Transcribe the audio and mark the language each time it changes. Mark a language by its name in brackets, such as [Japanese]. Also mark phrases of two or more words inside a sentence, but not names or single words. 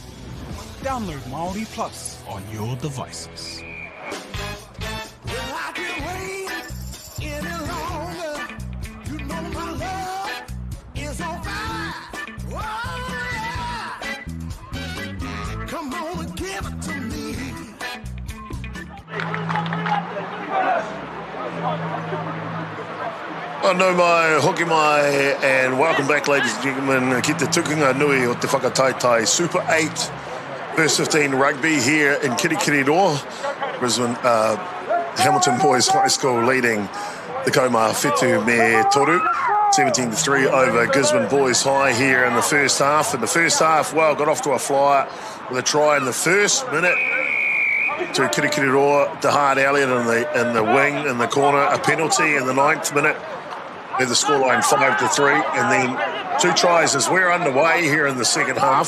[English] Download MΑORI Plus on your devices. I can't wait any longer. You know my love is on fire. Oh, yeah. Come on and give it to me. [Māori] Anō mai, hoki mai, [English] and welcome back, ladies and gentlemen, [Māori] ki te tukunga nui o te whakataitai [English] Super 8 verse 15 rugby here in Kirikiriroa, Brisbane, Hamilton Boys High School leading the [Māori] Kaumā Whetū me toru, [English] 17-3 over Gisborne Boys High here in the first half. In the first half, well, got off to a flyer with a try in the first minute to Kirikiriroa, DeHart Elliott in the wing, in the corner, a penalty in the 9th minute with the scoreline 5-3, and then 2 tries as we're underway here in the second half.